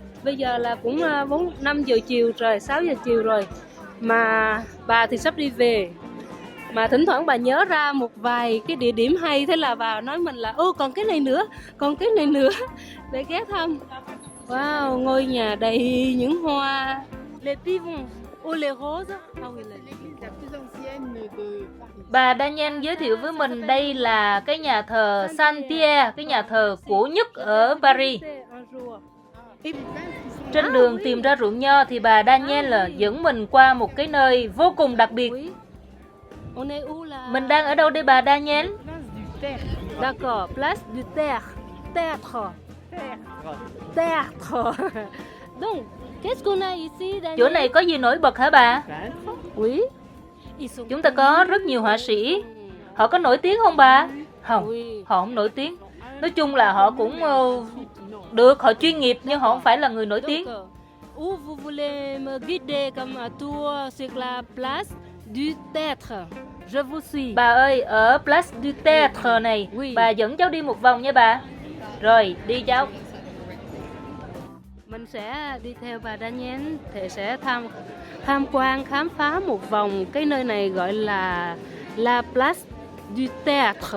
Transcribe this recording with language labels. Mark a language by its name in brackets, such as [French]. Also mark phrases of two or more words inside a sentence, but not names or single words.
[Vietnamese] Bây giờ là cũng 5 giờ chiều rồi, 6 giờ chiều rồi. Mà bà thì sắp đi về. Mà thỉnh thoảng bà nhớ ra một vài cái địa điểm hay, thế là bà nói mình là còn cái này nữa, còn cái này nữa để ghé thăm. Wow, ngôi nhà đầy những hoa. [French] Les pivons, les roses. [Vietnamese] Bà Daniel giới thiệu với mình đây là cái nhà thờ Saint-Pierre, cái nhà thờ cổ nhất ở Paris. Trên đường tìm ra ruộng nho thì bà Daniel dẫn mình qua một cái nơi vô cùng đặc biệt. Mình đang ở đâu đây bà Daniel? [French] D'accord, place du Théâtre. Théâtre. Donc, Qu'est-ce qu'on a ici, Daniel? [Vietnamese] Chỗ này có gì nổi bật hả bà? [French] Oui. [Vietnamese] Chúng ta có rất nhiều họa sĩ. Họ có nổi tiếng không bà? Không, họ không nổi tiếng. Nói chung là họ cũng được, họ chuyên nghiệp nhưng họ không phải là người nổi tiếng. [French] Où vous voulez me guider comme un tour sur la place du Théâtre? Je vous suis. [Vietnamese] Bà ơi, ở Place du Théâtre này, bà dẫn cháu đi một vòng nha bà. Rồi, đi cháu. Mình sẽ đi theo bà Daniel thì sẽ tham quan khám phá một vòng cái nơi này gọi là La Place du Théâtre.